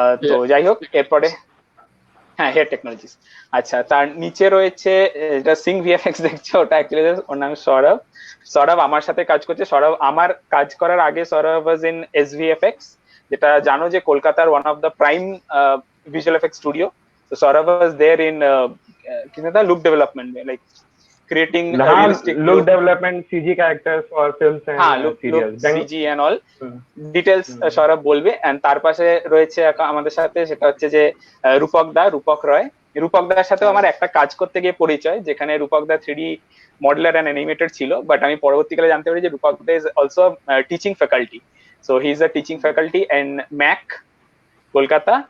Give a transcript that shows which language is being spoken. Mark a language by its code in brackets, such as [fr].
[bn] তো যাই হোক, এরপরে হ্যাঁ হেয়ার টেকনোলজিস। আচ্ছা, তার নিচে রয়েছে যেটা সিং ভিএফএক্স দেখছো, ওটা অ্যাকচুয়ালি ওর নাম সৌরভ। সৌরভ আমার সাথে কাজ করছে। সৌরভ আমার কাজ করার আগে সৌরভ ওয়াজ ইন SVFX, যেটা জানো যে কলকাতার [en] One of the prime visual effects studio. So Saurabh was there in look development, like creating realistic look development, CG characters for films and serials, CG and all details [bn] Sourav বলবে। And তার পাশে রয়েছে আমাদের সাথে, সেটা হচ্ছে যে রূপক দা, রূপক রয়। রূপক দার সাথেও আমার একটা কাজ করতে গিয়ে পরিচয়, যেখানে রূপক দা 3D মডেলার এন্ড অ্যানিমেটর ছিল, বাট আমি পরবর্তীকালে জানতে পারি যে রূপক দা [en] Is also teaching faculty. So he is a teaching faculty and MAAC Kolkata.